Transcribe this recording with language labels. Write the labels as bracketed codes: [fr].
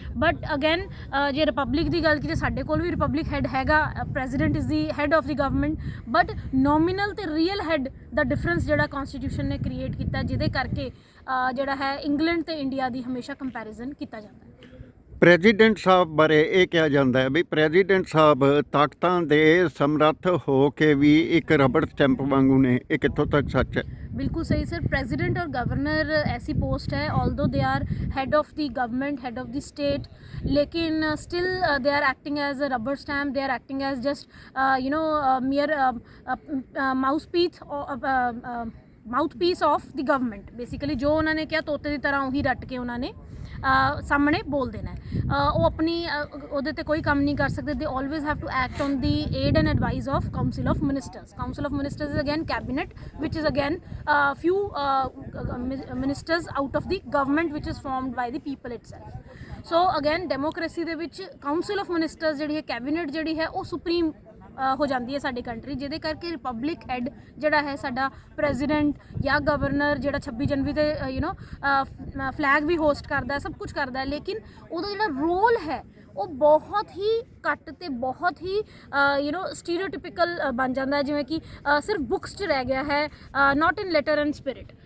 [en] but again [pa] ਜੇ republic ਦੀ ਗੱਲ ਕੀਤੇ, ਸਾਡੇ ਕੋਲ ਵੀ ਰਿਪਬਲਿਕ ਹੈਡ ਹੈਗਾ, [en] president is the head of the government, [pa] but nominal ਤੇ ਰੀਅਲ ਹੈਡ ਦਾ ਡਿਫਰੈਂਸ ਜਿਹੜਾ ਕਨਸਟੀਟਿਊਸ਼ਨ ਨੇ ਕ੍ਰੀਏਟ ਕੀਤਾ, ਜਿਹਦੇ ਕਰਕੇ ਜਿਹੜਾ ਹੈ ਇੰਗਲੈਂਡ ਤੇ ਇੰਡੀਆ ਦੀ ਹਮੇਸ਼ਾ ਕੰਪੈਰੀਜ਼ਨ ਕੀਤਾ ਜਾਂਦਾ ਹੈ। ਪ੍ਰੈਜ਼ੀਡੈਂਟ ਸਾਹਿਬ ਬਾਰੇ ਇਹ ਕਿਹਾ ਜਾਂਦਾ ਹੈ ਵੀ ਪ੍ਰੈਜ਼ੀਡੈਂਟ ਸਾਹਿਬ ਤਾਕਤਾਂ ਦੇ ਸਮਰੱਥ ਹੋ ਕੇ ਵੀ ਇੱਕ ਰਬੜ ਸਟੈਂਪ ਵਾਂਗੂ ਨੇ, ਇਹ ਕਿੱਥੋਂ ਤੱਕ ਸੱਚ ਹੈ? [hi] बिल्कुल सही सर। प्रेसिडेंट और गवर्नर ऐसी पोस्ट है, [en] Although they are head of the government, head of the state, लेकिन still they are acting as a rubber stamp, they are acting as just mere mouthpiece of the government. [hi] Basically जो उन्होंने किया तोते की तरह उही रट के उन्होंने सामने बोल देना है। वो अपनी [pa] ਉਹਦੇ ਤੇ ਕੋਈ ਕੰਮ ਨਹੀਂ ਕਰ ਸਕਦੇ। [en] They always have to act on the aid and advice of council of ministers. Council of ministers is again cabinet which is again few ministers out of the government which is formed by the people itself। so again [pa] democracy ਦੇ ਵਿੱਚ council of ministers ਜਿਹੜੀ ਹੈ, cabinet ਜਿਹੜੀ ਹੈ ਉਹ supreme ਹੋ ਜਾਂਦੀ ਹੈ ਸਾਡੀ ਕੰਟਰੀ, ਜਿਹਦੇ ਕਰਕੇ ਰਿਪਬਲਿਕ ਹੈਡ ਜਿਹੜਾ ਹੈ ਸਾਡਾ ਪ੍ਰੈਜ਼ੀਡੈਂਟ ਜਾਂ ਗਵਰਨਰ, ਜਿਹੜਾ 26 ਜਨਵਰੀ ਤੇ ਫਲੈਗ ਵੀ ਹੋਸਟ ਕਰਦਾ ਹੈ, ਸਭ ਕੁਝ ਕਰਦਾ ਹੈ, ਲੇਕਿਨ ਉਹਦਾ ਜਿਹੜਾ ਰੋਲ ਹੈ ਉਹ ਬਹੁਤ ਹੀ ਘੱਟ ਤੇ ਬਹੁਤ ਹੀ ਸਟੀਰੀਓਟਿਪਿਕਲ ਬਣ ਜਾਂਦਾ ਹੈ, ਜਿਵੇਂ ਕਿ ਸਿਰਫ ਬੁੱਕਸ 'ਚ ਰਹਿ ਗਿਆ ਹੈ, [en] Not in letter and spirit.